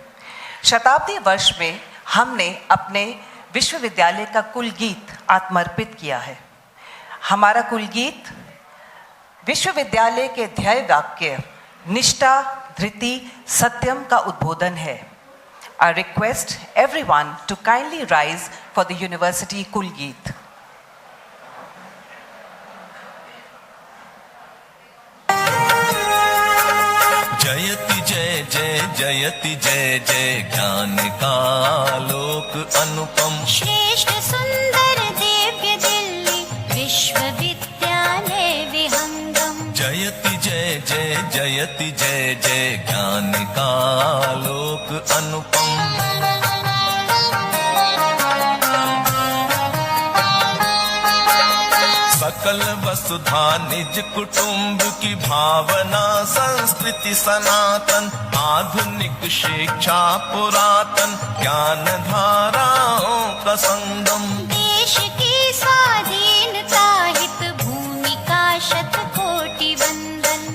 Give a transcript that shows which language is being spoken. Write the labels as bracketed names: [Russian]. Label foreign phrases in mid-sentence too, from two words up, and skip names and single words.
[Hindi] शताब्दी वर्ष में हमने अपने विश्वविद्यालय का कुल गीत आत्मर्पित किया है. हमारा कुल गीत विश्वविद्यालय के ध्येय वाक्य निष्ठा, धृति, सत्यम का उद्बोधन है. [English] I request everyone to kindly rise for the university [Hindi] कुल गीत. जयति जय जय जयति जय जय ज्ञान का आलोक अनुपम। श्रेष्ठ सुंदर दिव्य दिल्ली विश्वविद्यालय विहंगम। जयति जय जय जयति जय जय ज्ञान का आलोक अनुपम। सकल वसुधा निज कुटुंब की भावना संस्कृति सनातन। आधुनिक शिक्षा पुरातन ज्ञान धाराओं का संगम। देश की स्वाधीनता हित भूमिका शतकोटि वंदन।